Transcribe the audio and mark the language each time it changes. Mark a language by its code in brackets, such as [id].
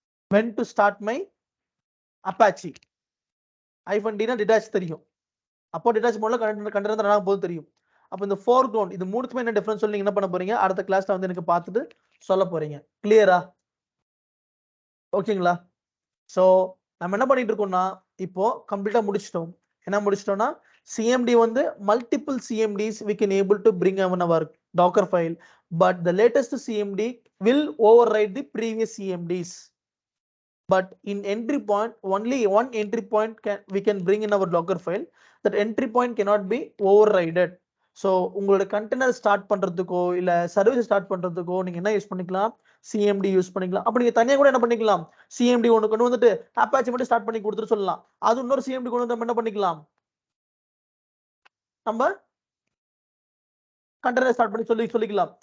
[en] when to start my apache. -D [ta] detach தெரியும். அப்போ detach மோட்ல கண்டெய்னர் ரன் ஆகும் போது தெரியும். அப்ப இந்த foreground இது மூணுக்குமே என்ன டிஃபரன்ஸ் சொல்லி நீங்க என்ன பண்ண போறீங்க, அடுத்த கிளாஸ்ல வந்து எனக்கு பார்த்துட்டு சொல்ல போறீங்க. கிளியரா? ஓகேங்களா? சோ நம்ம என்ன பண்ணிட்டு இருக்கோம்னா இப்போ கம்ப்ளீட்டா முடிச்சிட்டோம். என்ன முடிச்சிட்டோம்னா CMD வந்து [en] multiple CMDs we can able to bring on our Docker file, but the latest CMD will override the previous CMDs. But in entry point, only one entry point we can bring in our Docker file. That entry point cannot be overridden. [ta] So உங்களோட container start பண்றதுக்கோ இல்ல service start பண்றதுக்கோ நீங்க என்ன use பண்ணிக்கலாம், CMD use பண்ணிக்கலாம். அப்ப நீங்க தனியா கூட என்ன பண்ணிக்கலாம், CMD ஒன்னு கொண்டு வந்துட்டு அப்பாச்சி மட்டும் ஸ்டார்ட் பண்ணி கொடுத்துட்டு சொல்லலாம். அது இன்னொரு CMD கொண்டு வந்து நம்ம என்ன பண்ணிக்கலாம், நம்ம கண்டெய்னர் ஸ்டார்ட் பண்ணி சொல்லிக்கலாம்.